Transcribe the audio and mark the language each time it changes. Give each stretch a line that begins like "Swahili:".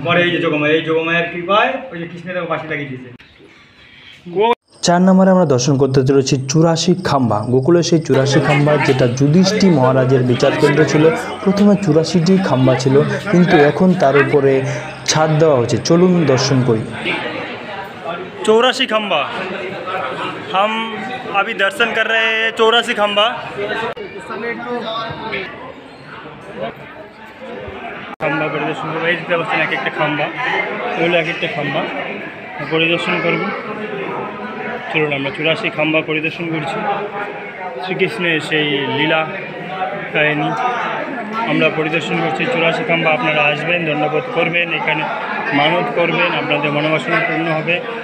Bangla: পরে এই যে যোগমায়া, এই যোগমায়ার কৃপায় ওই যে কৃষ্ণের বাসি লাগিয়ে দিয়েছে। 4 নম্বরে আমরা দর্শন করতে চলেছি 84 খাম্বা। গোকুলের সেই 84 খাম্বা, যেটা যুধিষ্ঠির মহারাজের বিচার কেন্দ্র ছিল। প্রথমে 84টি খাম্বা ছিল, কিন্তু এখন তার উপরে ছাদ দেওয়া হয়েছে। চলুন দর্শন করি। 84 খাম্বা।
Hindi: हम अभी दर्शन कर रहे हैं 84 खंबा। खंबा परिदर्शन
Bangla: করবো। এই দিতে পারছেন এক একটা খাম্বা, ওগুলো এক একটা খাম্বা পরিদর্শন করব। চলুন আমরা 84 খাম্বা পরিদর্শন করছি। শ্রীকৃষ্ণের সেই লীলা কাহিনী আমরা পরিদর্শন করছি 84 খাম্বা। আপনারা আসবেন, দণ্ডবোধ করবেন, এখানে মানত করবেন, আপনাদের মনোবাসনা পূর্ণ হবে।